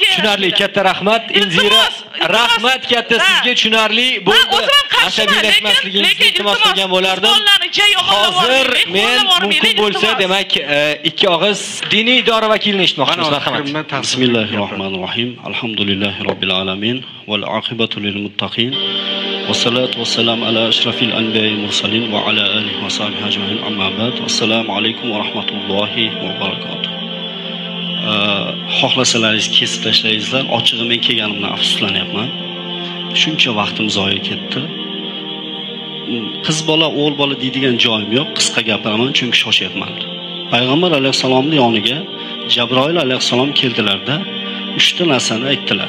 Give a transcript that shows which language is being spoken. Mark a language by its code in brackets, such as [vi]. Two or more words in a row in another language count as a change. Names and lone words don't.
[uz] tushunarli, katta rahmat Elzira. Rahmat katta sizga, tushunarli bo'ldi. Asabiylashmasligingizni iltimos qilgan bo'lardim. Hozir men mumkin bo'lsa, demak, ikki og'iz diniy idora vakilini eshitmoqchimiz. Marhamat. Bismillahirrohmanirrohim. [ar] الحمد لله رب العالمين والعاقبة للمتقين. والصلاة والسلام على أشرف الأنبياء المرسلين وعلى آله وصحبه أجمعين. أما بعد. السلام عليكم ورحمة الله وبركاته. [uz] Xohlasalaringiz kesib tashlaysizlar. Ochig'i men kelganimdan afsuslanyapman. Shuncha vaqtim zoya ketdi. Qiz bola, o'g'il bola deydigan joyim yo'q. Qisqa gapiraman chunki shoshyapman. Payg'ambar alayhisalomning yoniga Jabroil alayhisalom keldilarda 3 ta narsani aytdilar.